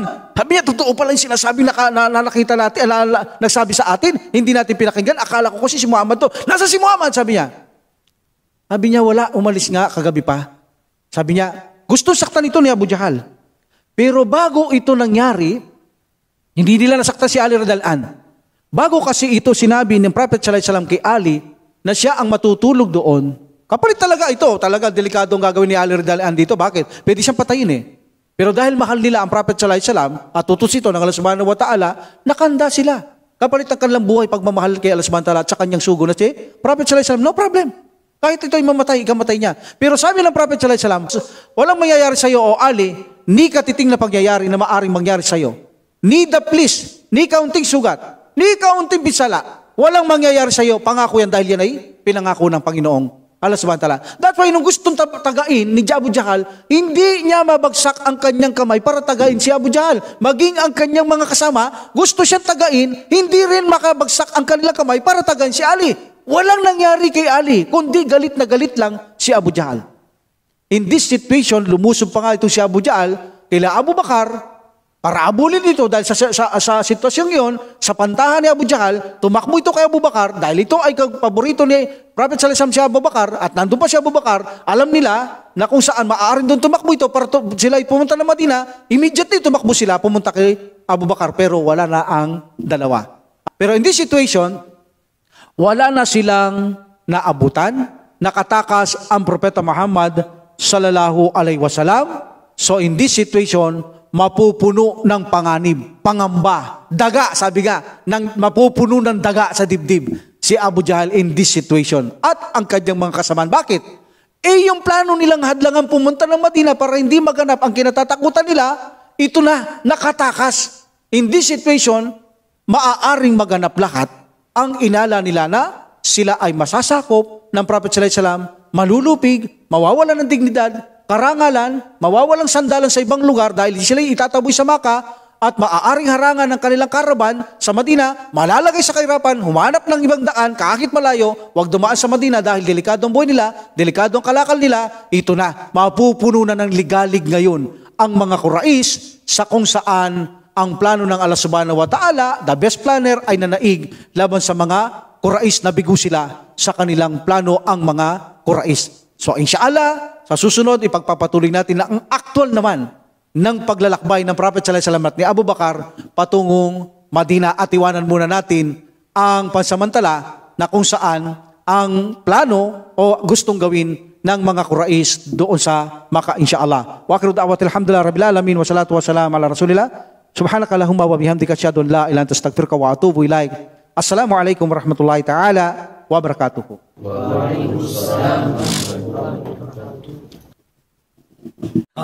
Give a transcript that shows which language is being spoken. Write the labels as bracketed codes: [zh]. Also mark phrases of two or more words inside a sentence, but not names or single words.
[tl] Sabi niya, totoo pala yung sinasabi na nakita natin, nagsabi sa atin, hindi natin pinakinggan. Akala ko kasi si Muhammad to. Nasa si Muhammad, sabi niya. Sabi niya, wala, umalis nga kagabi pa. Sabi niya, gusto saktan ito ni Abu Jahal. Pero bago ito nangyari, hindi nila nasaktan si Ali [ar] رضي الله عنه. [tl] Bago kasi ito sinabi ng Prophet [ar] صلى الله عليه وسلم [tl] kay Ali na siya ang matutulog doon, kapalit talaga ito. Talaga delikadong gagawin ni Ali [ar] رضي الله عنه [tl] dito. Bakit? Pwede siyang patayin eh. Pero dahil mahal nila ang Prophet [ar] صلى الله عليه وسلم [tl] at utos ito ng Allah [ar] سبحانه وتعالى, [tl] nakanda sila. Kapalit ang kanilang buhay pagmamahal kay Allah [ar] سبحانه وتعالى [tl] at sa kanyang sugo na si Prophet [ar] صلى الله عليه وسلم, [en] no problem. [tl] Kahit ito'y mamatay, ikamatay niya. Pero sabi ng Prophet [ar] صلى الله عليه وسلم, [tl] walang mangyayari sa iyo o Ali, ni katiting na pangyayari na maaring mangyari sa iyo. Ni daplis, ni kaunting sugat, ni kaunting bisala. Walang mangyayari sa iyo. Pangako yan dahil yan ay pinangako ng Panginoong Allah [ar] سبحانه وتعالى. [en] That's why [tl] nung gustong tagain ni Abu Jahal, hindi niya mabagsak ang kanyang kamay para tagain si Abu Jahal. Maging ang kanyang mga kasama, gusto siyang tagain, hindi rin makabagsak ang kanilang kamay para tagain si Ali. Walang nangyari kay Ali, kundi galit na galit lang si Abu Jahal. [en] In this situation, [tl] lumusob pa nga ito si Abu Jahal kila Abu Bakar, para abulin ito dahil sa sitwasyong iyon, sa pantahan ni Abu Jahal, tumakbo ito kay Abu Bakar dahil ito ay paborito ni Prophet [ar] صلى الله عليه وسلم [tl] si Abu Bakar at nandun pa si Abu Bakar, alam nila na kung saan maaaring doon tumakbo ito para sila ay pumunta ng Madina, immediately tumakbo sila pumunta kay Abu Bakar pero wala na ang dalawa. [en] Pero in this situation, [tl] wala na silang naabutan, nakatakas ang Propeta Muhammad [ar] صلى الله عليه وسلم. [en] So in this situation, [tl] mapupuno ng panganib, pangamba, daga, sabi nga, mapupuno ng daga sa dibdib si Abu Jahal [en] in this situation [tl] at ang kanyang mga kasamaan. Bakit? Yung plano nilang hadlangan pumunta ng Madina para hindi maganap ang kinatatakutan nila, ito na, nakatakas. [en] In this situation, [tl] maaaring maganap lahat ang inala nila na sila ay masasakop ng Prophet [ar] صلى الله عليه وسلم, [tl] malulupig, mawawala ng dignidad, karangalan, mawawalang sandalan sa ibang lugar dahil sila itataboy sa Maka at maaaring harangan ng kanilang karaban sa Madina, malalagay sa kahirapan, humanap ng ibang daan kahit malayo, huwag dumaan sa Madina dahil delikado ang buhay nila, delikado ang kalakal nila. Ito na, mapupuno na ng ligalig ngayon ang mga Quraysh sa kung saan ang plano ng Allah [ar] سبحانه وتعالى, [en] the best planner [tl] ay nanaig laban sa mga Quraysh na bigo sila sa kanilang plano ang mga Quraysh. So inshallah, sa susunod, ipagpapatuloy natin na ang actual naman ng paglalakbay ng Prophet [ar] صلى الله عليه وسلم [tl] at ni Abu Bakar patungong Madina at iwanan muna natin ang pansamantala na kung saan ang plano o gustong gawin ng mga Quraysh doon sa Makkah inshallah. [ar] وآخر دعوتي الحمد لله رب العالمين والصلاة والسلام على رسول الله. سبحانك اللهم وبحمدك أشهد أن لا إله إلا أنت أستغفرك وأتوب إليك. السلام عليكم ورحمة الله تعالى وبركاته. وعليكم السلام ورحمة الله وبركاته.